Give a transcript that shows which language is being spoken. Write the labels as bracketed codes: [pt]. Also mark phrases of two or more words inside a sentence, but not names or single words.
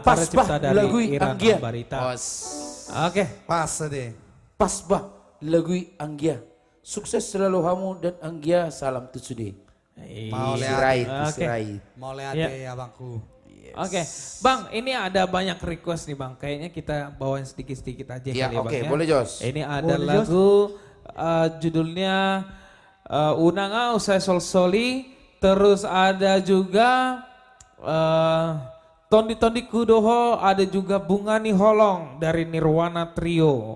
[id] Pas cipta bah dari lagu Iran Anggia. Barita. Oke, pas deh. Pas bah lagu Anggia. Sukses selalu kamu dan Anggia salam tusude. Mau Sirait, lihat. sirait. Mau lihat ya abangku. Oke, Bang, ini ada banyak request nih Bang. Kayaknya kita bawain sedikit-sedikit aja Ya, kali ya Bang. oke, boleh, Jos. Ini ada Boleh, lagu judulnya Unanga Usai Sol Soli. Terus ada juga Tondi Tondi Kudoho, ada juga Bunga Ni Holong dari Nirwana Trio.